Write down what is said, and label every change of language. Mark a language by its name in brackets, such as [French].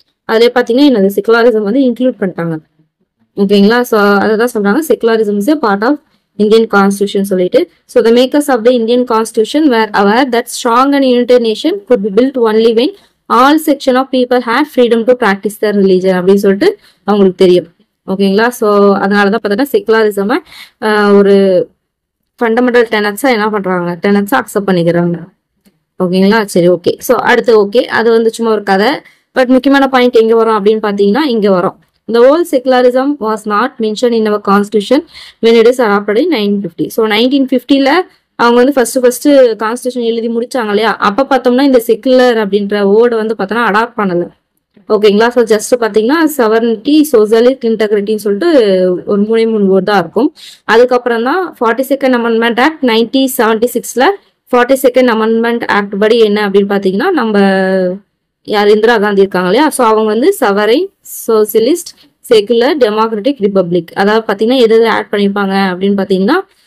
[Tamil] அதுல பாத்தீங்கன்னா என்னது செகுலரிசம் வந்து இன்க்ளூட் பண்ணிட்டாங்க. ஓகேங்களா, ஸோ அதான் சொல்றாங்க secularism is [English] a part of Indian Constitution [Tamil] சொல்லிட்டு. [English] So the makers of the Indian Constitution were aware that strong and united nation could be built only when all section of people had freedom to practice their religion [Tamil] அப்படின்னு சொல்லிட்டு அவங்களுக்கு தெரியும். ஓகேங்களா, so அதனாலதான் பார்த்தீங்கன்னா secularism ஒரு fundamental டெனட்ஸா என்ன பண்றாங்க, டெனட்ஸா அக்செப்ட் பண்ணிக்கிறாங்க. ஓகேங்களா, சரி, ஓகே. ஸோ அடுத்து ஓகே, அது வந்து சும்மா ஒரு கதை. பட் முக்கியமான பாயிண்ட் எங்க வரும் அப்படின்னு பாத்தீங்கன்னா இங்க வரும். [English] The whole secularism was not mentioned in our constitution when it is adopted in 1950. [Tamil] So 1950ல அவங்க வந்து ஃபர்ஸ்ட் கான்ஸ்டியூஷன் எழுதி முடிச்சாங்க இல்லையா, அப்ப பார்த்தோம்னா இந்த செகுலர் அப்படின்ற வேர்டு வந்து பார்த்தோம்னா அடாப்ட் பண்ணல. ஓகேங்களா, ஸோ ஜஸ்ட் பாத்தீங்கன்னா செவர்னிட்டி, சோசியலிஸ்ட், இன்டெகிரிட்டின்னு சொல்லிட்டு ஒரு 3 வேர்டு தான் இருக்கும். அதுக்கப்புறம் தான் 42nd amendment act 1976ல 42nd amendment act படி என்ன அப்படின்னு பாத்தீங்கன்னா நம்ம யார் இந்திரா காந்தி இருக்காங்க இல்லையா, ஸோ அவங்க வந்து சவரைன், சோசியலிஸ்ட், செகுலர், டெமோக்ராட்டிக், ரிபப்ளிக், அதாவது பாத்தீங்கன்னா எது ஆட் பண்ணிருப்பாங்க அப்படின்னு பாத்தீங்கன்னா